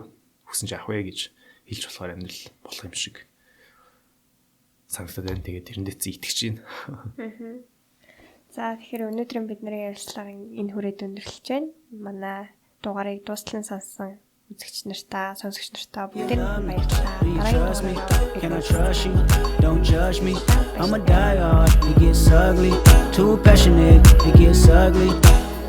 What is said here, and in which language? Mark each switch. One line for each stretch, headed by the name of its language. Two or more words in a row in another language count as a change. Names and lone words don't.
Mongolian: Хүсэн ч яах вэ гэж хэлж болохоор амьдрал болох юм шиг санагдаад байна. Тэгээд тэрэндээ итгэж байна. За тэгэхээр өнөөдрийн бидний ярилцлагын энэ хүрээд өндөрлөж байна. Манай дугаарыг дуустал нь сонссон үзэгч нартаа, сонсогч нартаа бүгдээр баярлалаа.
English: Can I trust you? Don't judge me. I'm a diehard. It gets ugly. Too passionate. It gets ugly.